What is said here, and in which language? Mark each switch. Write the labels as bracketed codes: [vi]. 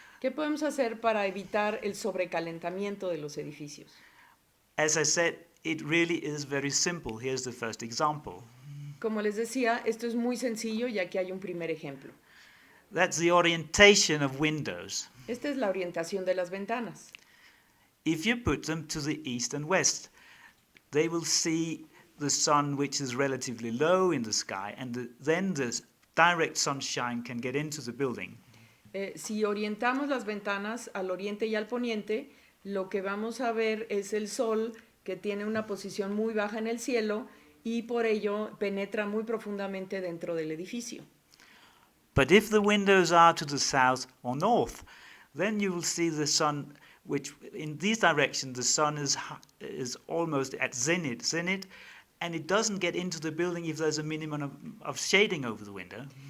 [es] ¿Qué podemos hacer para evitar el sobrecalentamiento de los edificios? [en] As I said, it really is very simple. Here's the first example. [es] Como les decía, esto es muy sencillo y aquí hay un primer ejemplo. [en] That's the orientation of windows. [es] Esta es la orientación de las ventanas. [en] If you put them to the east and west, they will see the sun, which is relatively low in the sky, and then the direct sunshine can get into the building. [es] Si orientamos las ventanas al oriente y al poniente, lo que vamos a ver es el sol que tiene una posición muy baja en el cielo y por ello penetra muy profundamente dentro del edificio. [en] But if the windows are to the south or north, then you will see the sun, which in these directions the sun is almost at zenith, and it doesn't get into the building if there's a minimum of shading over the window.